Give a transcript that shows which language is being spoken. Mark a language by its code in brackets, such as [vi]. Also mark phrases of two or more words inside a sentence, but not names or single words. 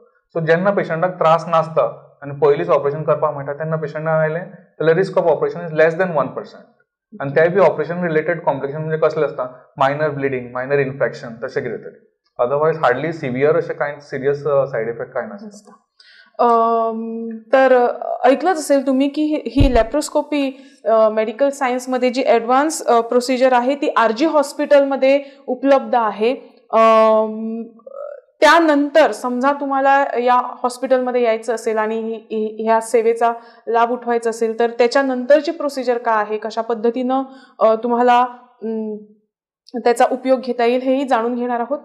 [kok] सो जेन्ना पेशंटाक त्रास नासता आनी पयलींच ऑपरेशन करपाक मेळटा तेन्ना पेशंटाक आयलें जाल्यार [en] risk of operation is less than 1%. [kok] आनी तेय बी [en] operation related complication [kok] म्हणजे कसले आसता, [en] minor bleeding, minor infection [kok] तशें कितें तरी. [en] otherwise hardly severe [kok] अशें कांय [en] serious side effect [kok] कांय नासता. [mr] तर ऐकलंच असेल तुम्ही की ही लॅप्रोस्कोपी [en] medical science [mr] जी [en] advance procedure [mr] आहे ती आरजी हॉस्पिटलमध्ये उपलब्ध आहे. त्यानंतर समजा तुम्हाला या हॉस्पिटलमध्ये यायचं असेल आणि ह्या सेवेचा लाभ उठवायचा असेल तर त्याच्यानंतरची प्रोसिजर काय आहे, कशा पद्धतीनं तुम्हाला त्याचा उपयोग घेता येईल हेही जाणून घेणार आहोत.